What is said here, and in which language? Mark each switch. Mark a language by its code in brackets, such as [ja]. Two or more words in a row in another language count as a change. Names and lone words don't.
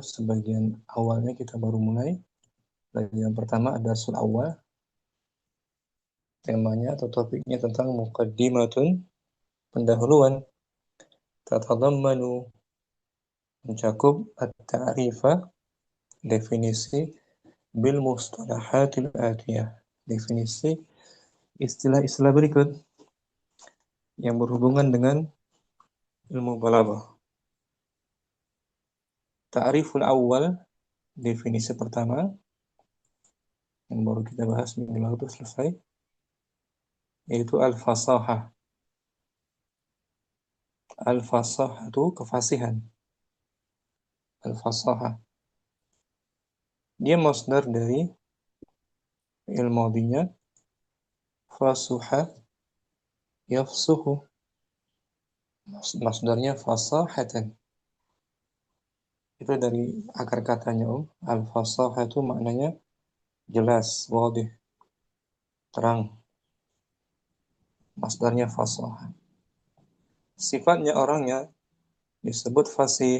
[id] Sebagian awalnya kita baru mulai. Yang pertama [ar] الدرس الأول, [id] temanya atau topiknya tentang muqaddimatun, pendahuluan, tatadammanu, mencakup at-ta'rifa, definisi, [ar] بالمصطلحات الآتية, [id] definisi istilah-istilah berikut yang berhubungan dengan ilmu balaghah. [ar] التعريف الأول, [id] definisi pertama yang baru kita bahas minggu lalu itu selesai, yaitu al-fasahah. Al-fasahah itu kefasihan. Al-fasahah dia masdar dari fi'il madhinya [ar] فصح يفصح, [id] masdarnya fasahatan. Itu dari akar katanya al-fasahah itu maknanya jelas, wadih, terang. Masdarnya fasahah. Sifatnya orangnya disebut fasih.